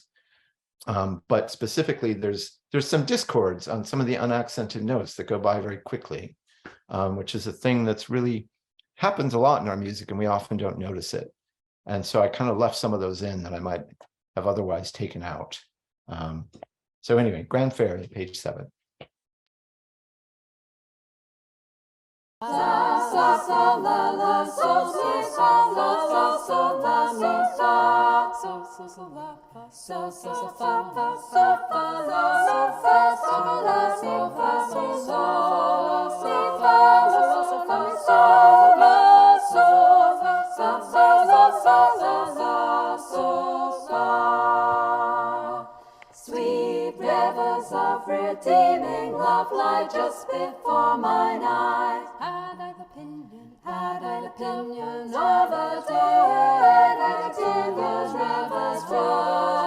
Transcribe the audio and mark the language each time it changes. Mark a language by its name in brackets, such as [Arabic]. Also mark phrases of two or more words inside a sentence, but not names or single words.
[English] But specifically, there's some discords on some of the unaccented notes that go by very quickly, which is a thing that's really happens a lot in our music, and we often don't notice it. And so I kind of left some of those in that I might have otherwise taken out. So anyway, Grand Fairy, page 7. Sa sa sa la la so si sa la sa so la mi sa so so so la fa so so so fa fa so fa la so fa so la so fa so so si fa so so fa so la so fa so so la so la so fa. Sweet rivers of redeeming love lie just before mine eyes. Had I the pinion of a day that in those rivers fly.